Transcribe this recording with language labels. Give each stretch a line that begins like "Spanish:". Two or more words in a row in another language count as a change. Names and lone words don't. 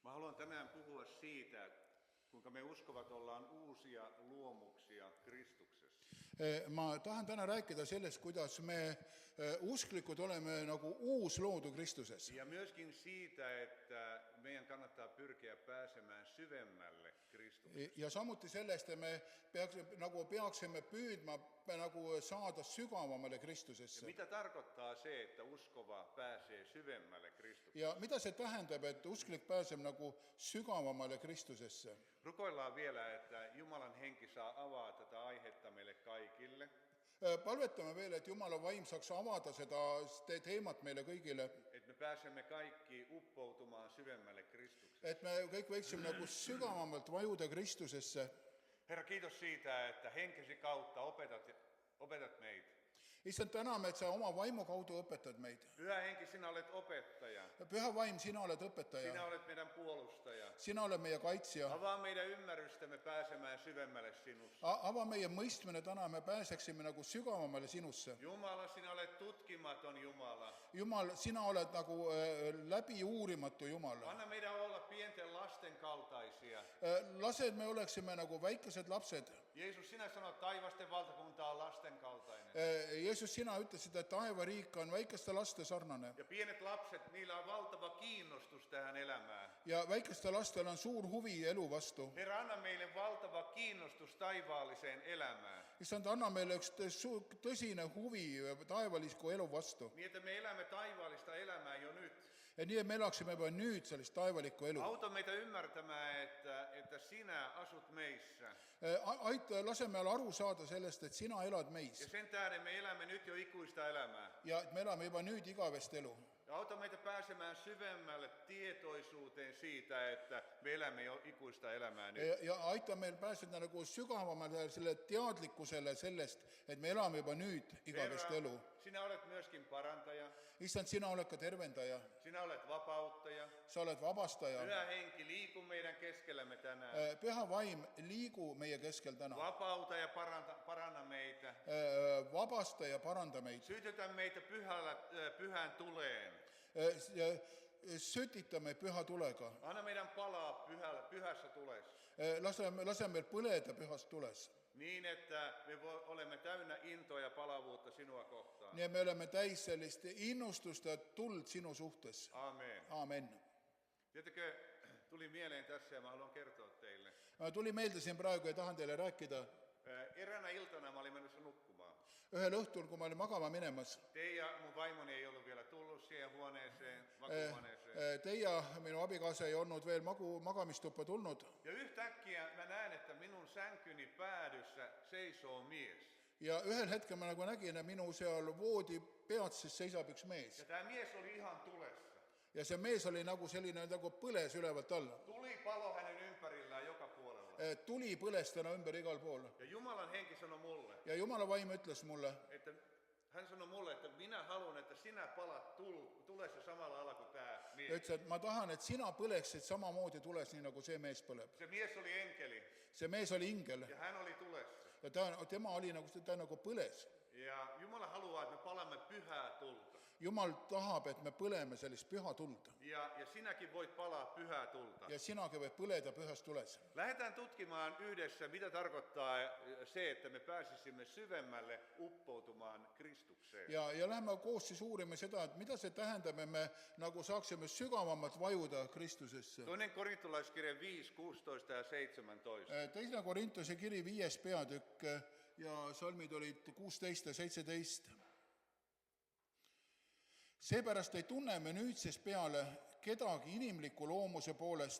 Finnish: haluan tänään puhua siitä, kuinka me uskovat ollaan uusia luomuksia Kristuksessa.
Estonian: Ma tahan täna rääkida sellest, kuidas me usklikud oleme nagu uus loodu Kristuses.
Finnish: Ja myöskin siitä, että meidän kannattaa pyrkiä pääsemään syvemmälle Kristuksessa.
Estonian: Ja samuti sellest, että me peaksime püüdma nagu saada sügavamale Kristusesse.
Finnish: Ja mitä tarkoittaa se, että uskova pääsee syvemmälle Kristuksessa?
Estonian: Ja mitä se tähendab, että usklik pääseb nagu sügavamale Kristusesse?
Finnish: Rukoillaan vielä, että Jumalan henki saa avaa tätä aihetta meille kaikille.
Estonian: Palvetame veel, et Jumala vaim saaks avada seda teemat meile kõigile.
Finnish: Että me pääsemme kaikki uppoutumaan syvemmälle Kristuksessa.
Estonian: Et me kõik võiksime nagu sügavamalt vajuda Kristusesse.
Finnish: Herra, kiitos siitä, että henkesi kautta opetat meitä.
Estonian: Issand, täname, et sa oma vaimu kaudu õpetad meid.
Finnish: Pyhä henki, sinä olet opettaja.
Estonian: Püha vaim, sina oled õpetaja.
Finnish: Sinä olet meidän puolustaja.
Estonian: Sina oled meie kaitsja.
Finnish: Avaa meidän ymmärrystämme pääsemään syvemmälle sinussa.
Estonian: Ava meie mõistmine täna, me pääseksime nagu sügavamale sinusse.
Finnish: Jumala, sinä olet tutkimaton Jumala.
Estonian: Jumal, sina oled nagu läbi uurimatu Jumal.
Finnish: Anna meidän olla pienten lasten kaltaisia.
Estonian: Lase, et me oleksime nagu väikesed lapsed.
Finnish: Jeesus, sinä sanot, taivasten valtakunta on lasten kaltainen.
Estonian: Jeesus, sina ütlesid, et taevariik on väikeste laste sarnane.
Finnish: Ja pienet lapset, niillä on valtava kiinnostus tähän elämään.
Estonian: Ja väikeste lastel on suur huvi elu vastu.
Finnish: Herra, anna meille valtava kiinnostus taivaalliseen elämään.
Estonian: Issand, anna meile üks tõsine huvi taevalisku elu vastu.
Finnish: Niin, että me elämme taivaallista elämää jo nyt.
Estonian: Ja nii, et me elaksime juba nüüd sellist taevalikku elu.
Finnish: Auta meitä ymmärtämään, että sinä asut meissä.
Estonian: Lase meil aru saada sellest, et sina elad Ja meis.
Finnish: sen tähden me elämme nyt jo ikuista elämää.
Estonian: Ja et me elame juba nüüd igavest elu.
Finnish: Ja auta meitä pääsemään syvemmälle tietoisuuteen siitä, että me elämme jo ikuista elämää nyt.
Estonian: Ja aita meil pääseda nagu sügavamale selle teadlikkusele sellest, et me elame juba nüüd igavest elu.
Finnish: Sinä olet myöskin parantaja.
Estonian: Issand, sina oled ka tervendaja.
Finnish: Sinä olet vapauttaja.
Estonian: Sa oled vabastaja.
Finnish: Pyhä henki, liiku meidän keskellämme tänään.
Estonian: Püha vaim, liigu meie keskel täna.
Finnish: Vapauta ja paranna meitä.
Estonian: Vabasta ja paranda meid.
Finnish: Sytytä meitä pyhään tuleen.
Estonian: Sütitame püha tulega.
Finnish: Anna meidän palaa pyhässä tulessa.
Estonian: Lase meil põleda pühas tules.
Finnish: Niin, että me olemme täynnä intoa ja palavuutta sinua kohtaan.
Estonian: Nii, me oleme täis sellist innustusta ja tuld sinu suhtes.
Finnish: Amen.
Estonian: Amen.
Finnish: Tiedätkö, tuli mieleen tässä ja mä haluan kertoa teille.
Estonian: Tuli meelde siin praegu ja tahan teile rääkida.
Finnish: Eräänä iltana mä olin menossa nukkumaan.
Estonian: Ühel õhtul, kun ma olin magama minemas.
Finnish: Te ja mun vaimoni ei ollut vielä tullut siihen huoneeseen, makuuhuoneeseen.
Estonian: Te ja minu abikaasa ei olnud veel magamistuppa tulnud.
Finnish: Ja yhtäkkiä mä näen, että minun sänkyni päädyssä seisoo mies.
Estonian: Ja ühel hetkel ma nagu nägin, et minu seal voodi peatses seisab üks mees.
Finnish: Ja tämä mies oli ihan tulessa.
Estonian: Ja see mees oli nagu selline nagu põles ülevalt alla.
Finnish: Tuli palo hänen ympärillään joka puolella.
Estonian: Tuli põles täna ümber igal pool.
Finnish: Ja Jumalan henki sanoi mulle.
Estonian: Ja Jumala vaim ütles mulle.
Finnish: Että hän sanoi mulle, että minä haluan, että sinä palat tulessa samalla alalla kuin tämä mies.
Estonian: Ja ütles, et ma tahan, et sina põleksid samamoodi tules, nii nagu see mees põleb.
Finnish: Se mies oli enkeli.
Estonian: See mees oli ingel.
Finnish: Ja hän oli tulessa.
Estonian: Ja tema oli nagu põles.
Finnish: Ja Jumala haluaa, että me palamme pyhää tulta.
Estonian: Jumal tahab, et me põleme sellist püha tulda.
Finnish: Ja sinäkin voit palaa pyhää tulta.
Estonian: Ja sinagi võid põleda pühas tules.
Finnish: Lähdetään tutkimaan yhdessä, mitä tarkoittaa se, että me pääsisimme syvemmälle uppoutumaan Kristukseen.
Estonian: Ja lähme koos siis uurime seda, et mida see tähendab, et me nagu saaksime sügavamalt vajuda Kristusesse.
Finnish: Toinen korintolaiskirja 5, 16 ja 17.
Estonian: Teine Korintuse kiri 5. peatükk ja salmid olid 16 ja 17. Seepärast ei tunne me nüüdsest peale kedagi inimliku loomuse poolest.